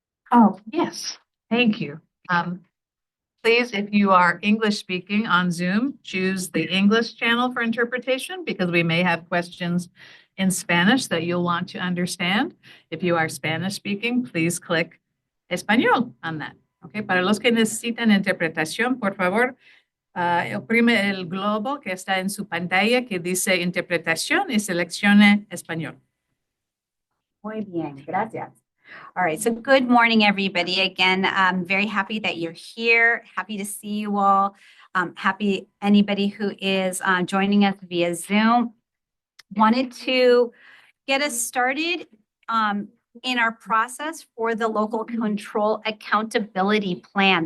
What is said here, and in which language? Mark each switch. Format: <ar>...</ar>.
<en>Oh, yes. Thank you. Please, if you are English speaking on Zoom, choose the English channel for interpretation because we may have questions in Spanish that you'll want to understand. If you are Spanish speaking, please click Español on that.</en> <es>Okay, para los que necesitan interpretación, por favor, oprime el globo que está en su pantalla que dice interpretación y seleccione Español. Muy bien, gracias.</es> <en>All right, so good morning, everybody. Again, I'm very happy that you're here. Happy to see you all. Happy anybody who is joining us via Zoom. Wanted to get us started in our process for the local control accountability plan.</en>